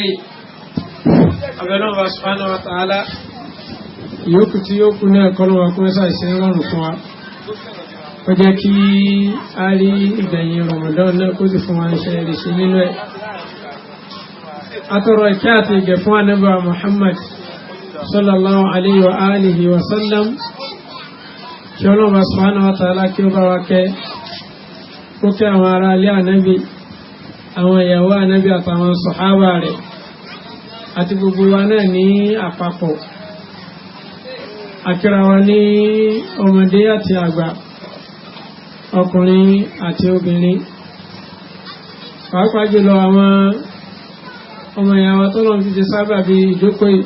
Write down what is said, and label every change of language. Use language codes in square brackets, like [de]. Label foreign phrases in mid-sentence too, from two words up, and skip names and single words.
[yo] Abẹ́lẹ́ wa [ar] سبحانه وتعالى [yo] ìyókù tí ó kú náà kọ́ lọ́wọ́ kún ẹ́sà ìṣe rọrùn fún wa. Ó jẹ́ kí a rí ìgbẹ̀yìn Ramadan náà kó sì fún wa ṣe lè ṣe nínú ẹ̀. Atọ̀rọ̀ ìkẹ́ àti ìgẹ̀ fún Ànábì wa Muhammad [ar] صلى الله عليه وآله وسلم. [yo] Kí Ọlọ́run [ar] سبحانه وتعالى [yo] kí ó bá wa kẹ́ kó kẹ́ àwọn ará ilé Ànábì, àwọn ìyàwó Ànábì àtàwọn sàhábà rẹ̀ àti gbogbo wa náà ní àpapọ̀. Akíra wa ní ọmọdé àti àgbà, ọkùnrin àti obìnrin, pàápàá jùlọ àwọn ọmọ ìyàwó tó lọ́n fi ti sábà bí ìjókòó yìí.